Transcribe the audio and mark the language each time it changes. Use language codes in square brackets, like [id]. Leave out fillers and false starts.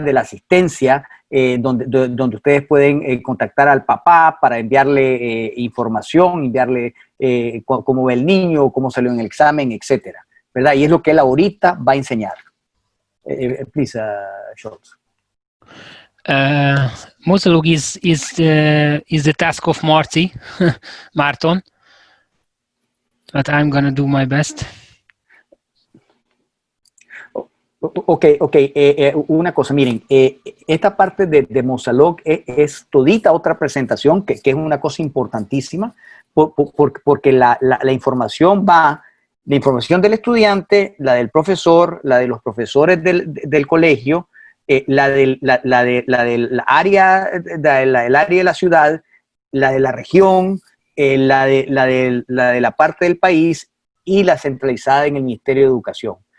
[es] De la asistencia, donde ustedes pueden contactar al papá para enviarle información, enviarle cómo ve el niño, cómo salió en el examen, etcétera, ¿verdad? Y es lo que él ahorita va a enseñar. [en] Please, Schultz. Mosalog is the task of Marty, Marton, but I'm gonna do my best. [es] Ok, una cosa, miren, esta parte de Mosalog es todita otra presentación que es una cosa importantísima porque la información va, la información del estudiante, la del profesor, la de los profesores del colegio, la del área de la ciudad, la de la región, la de la parte del país y la centralizada en el Ministerio de Educación.